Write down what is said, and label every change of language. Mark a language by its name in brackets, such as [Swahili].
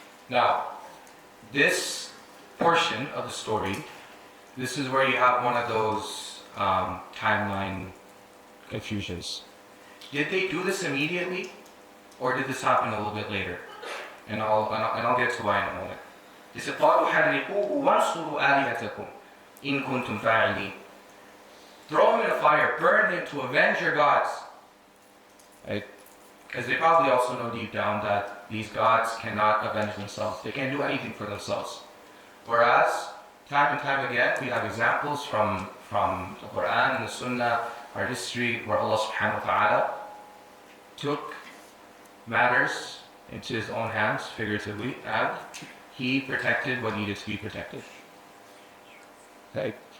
[English] Now, this portion of the story, this is where you have one of those timeline confusions. Did they do this immediately, or did this happen a little bit later? And I'll get to why in a moment. They said, [Arabic] قَالُوا حَرِّقُوهُ وَانْصُرُوا آلِهَتَكُمْ إِن كُنتُمْ فَاعِلِينَ. [English] Throw him in a fire, burn him to avenge your gods. Right? Because they probably also know deep down that these gods cannot avenge themselves. They can't do anything for themselves. Whereas, time and time again, we have examples from the Quran and the Sunnah, our history, where Allah subhanahu wa ta'ala took matters into his own hands, figuratively, and he protected what needed to be protected. Okay.